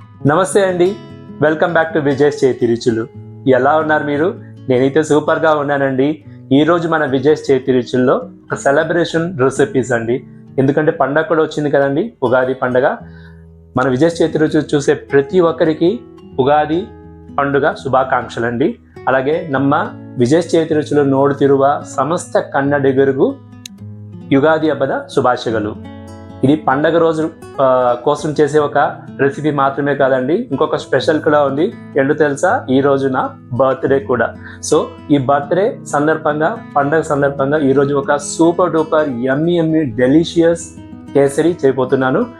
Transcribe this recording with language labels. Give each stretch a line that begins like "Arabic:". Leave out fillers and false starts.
Telugu: నమస్తే అండి, welcome back to Vijay చేతి రుచులు. ఎలా ఉన్నారు మీరు? నేనైతే సూపర్గా ఉన్నానండి. ఈరోజు మన విజయ్ చేతి రుచుల్లో ఒక సెలబ్రేషన్ రెసిపీస్ అండి. ఎందుకంటే పండగ కూడా వచ్చింది కదండి, ఉగాది పండగ. మన విజయ్ చేతి రుచులు చూసే ప్రతి ఒక్కరికి ఉగాది పండుగ శుభాకాంక్షలు అండి. అలాగే
Kannada: ನಮ್ಮ ವಿಜಯ್ ಚೇತಿ ರುಚುಲು ನೋಡುತ್ತಿರುವ ಸಮಸ್ತ ಕನ್ನಡಿಗರಿಗೂ యుగాది హಬ್ಬದ శుభాశయలు.
Telugu: ఇది పండగ రోజు కోసం చేసే ఒక రెసిపీ మాత్రమే కాదండి, ఇంకొక స్పెషల్ కూడా ఉంది. ఎందుకు తెలుసా? ఈ రోజు నా బర్త్డే కూడా. సో ఈ బర్త్డే సందర్భంగా, పండగ సందర్భంగా ఈరోజు ఒక సూపర్ డూపర్ యమ్మీ డెలిషియస్ కేసరి చేయబోతున్నాను.